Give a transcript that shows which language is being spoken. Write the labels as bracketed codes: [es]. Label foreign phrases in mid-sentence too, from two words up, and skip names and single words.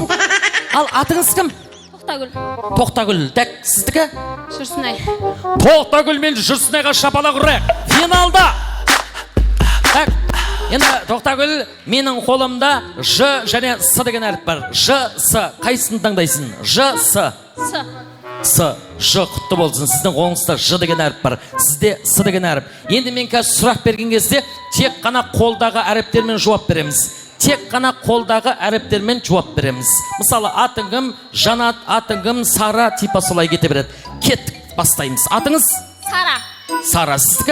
[kk] Ал атыңыз кім? Тоқтагүл. Так, сіздікі? Жүрсінай. Тоқтагүл мен Жүрсінайға шапалақ ұрайық. Финалда. Так, енді Тоқтагүл, менің қолымда Ж және С деген әріп бар. Ж, С. Қайсысын таңдайсың? Ж, С. С. Ж құтты болсын. Сіздің қолыңызда Ж деген әріп бар. Сізде С деген әріп. Енді мен қазір сұрақ берген кезде тек қана қолдағы әріптермен жауап береміз. Мысалы, атың кім? Жанат, атың кім? Сара, типа солай кете береді. Кеттік, бастаймыз. Атыңыз? Сара, сіздікі?